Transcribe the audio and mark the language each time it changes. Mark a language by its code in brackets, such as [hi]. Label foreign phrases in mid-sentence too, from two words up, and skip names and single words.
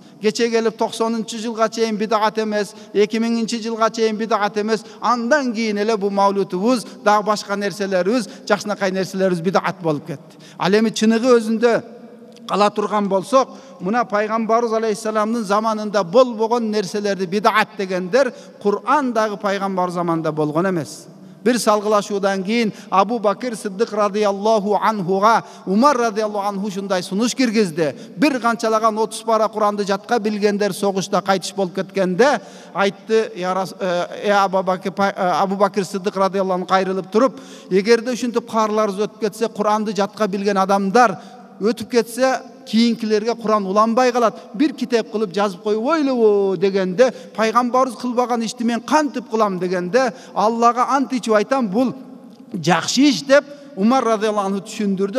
[ky] Кече келип 90-жылга чейин бидат эмес, 2000-жылга чейин бидат эмес, андан кийин эле бу мавлудубуз дагы башка нерселерибиз, жакшынакай нерселерибиз бидат болуп кетти. Ал эми чыныгы өзүндө кала турган болсок, мына пайгамбарыбыз алейхиссаламдын заманында болбогон нерселерди бидат дегендер Кур'андагы пайгамбар заманында болгон эмес. Бир салгылашуудан кийин Абу Бакир Сиддик [ar] رضي الله عنه [ky] Умар [ar] رضي الله عنه [ky] шундай сунуш киргизди. Бир канчалаган 30 пара Куранды жатка билгендер согушта кайтыш болуп кеткенде айтты: Абу Бакир Сиддик [ar] رضي الله عنه [ky] кайрылып туруп, эгерде ушинтип каарыларыбыз өтүп кетсе, Куранды жатка билген адамдар өтүп кетсе, кийинкилерге Куран уланбай калат, бир китеп кылып жазып коюп ойлобу дегенде, пайгамбарыбыз кылбаган ишти мен кантип кылам дегенде, Аллага ант ичип айтам, бул жакшы иш деп Умар [ar] رضي الله عنه [ky] түшүндүрдү.